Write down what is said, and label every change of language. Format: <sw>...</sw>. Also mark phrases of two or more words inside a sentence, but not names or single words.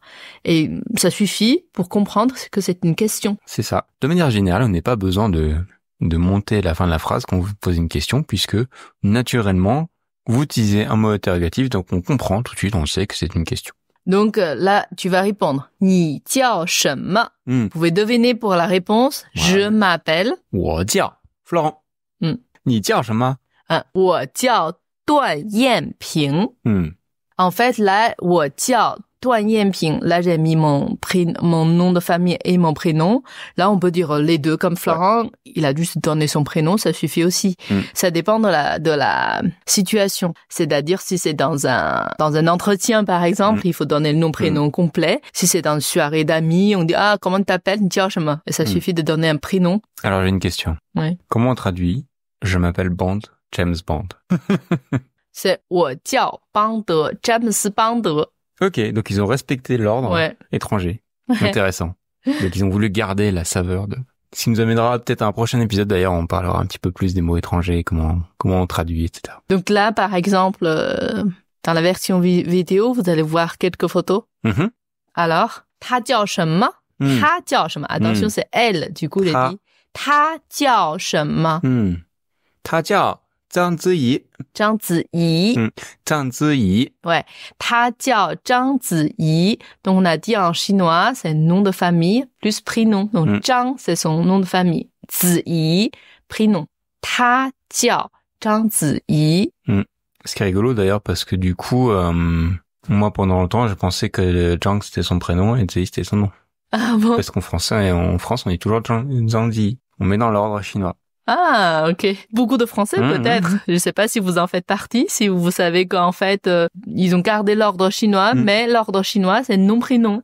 <fr>Et ça suffit pour comprendre que c'est une question. C'est ça. De manière générale, on n'a pas besoin de monter la fin de la phrase quand vous posez une question, puisque naturellement, vous utilisez un mot interrogatif, donc on comprend tout de suite, on sait que c'est une question. Donc là, tu vas répondre.</fr> <zh>你叫什么?</zh> <fr>Vous pouvez deviner pour la réponse. Je m'appelle.</fr> <zh>我叫 Florent. 你叫什么? 我叫段燕平.</zh> <fr>En fait, là,</fr> <zh>我叫段燕平.</zh> <fr>Là, j'ai mis mon nom de famille et mon prénom. Là, on peut dire les deux. Comme Florent, il a juste donné son prénom, ça suffit aussi. Ça dépend de la situation. C'est-à-dire, si c'est dans un entretien, par exemple, il faut donner le nom, prénom complet. Si c'est dans une soirée d'amis, on dit, comment tu t'appelles? Et ça suffit de donner un prénom. Alors, j'ai une question. Oui. Comment on traduit je m'appelle Bond, James Bond? C'est</fr> <zh>我叫邦德,</zh> <fr>James Bond. Ok, donc ils ont respecté l'ordre étranger. Intéressant. Donc ils ont voulu garder la saveur de... Ce qui nous amènera peut-être à un prochain épisode, d'ailleurs, on parlera un petit peu plus des mots étrangers, comment on traduit, etc. Donc là, par exemple, dans la version vidéo, vous allez voir quelques photos. Alors,</fr> <zh>他叫什么? 他叫什么?</zh> <fr>Attention, c'est elle, du coup, j'ai dit.</fr> <zh>他叫什么? 他叫张子怡. 张子怡. 张子怡. Ouais. 他叫张子怡.</zh> <fr>Donc, on a dit en chinois, c'est nom de famille plus prénom. Donc, 张, c'est son nom de famille.</fr> <zh>子怡, prénom. 他叫张子怡.</zh> <fr>Ce qui est rigolo d'ailleurs, parce que du coup, moi, pendant longtemps, je pensais que Zhang, c'était son prénom et Zi, c'était son nom. Ah bon? Parce qu'en français et en France, on dit toujours Zhang Zi. On met dans l'ordre chinois. Ah, ok. Beaucoup de Français, peut-être. Je sais pas si vous en faites partie, si vous savez qu'en fait, ils ont gardé l'ordre chinois, mais l'ordre chinois, c'est nom-prénom.</fr>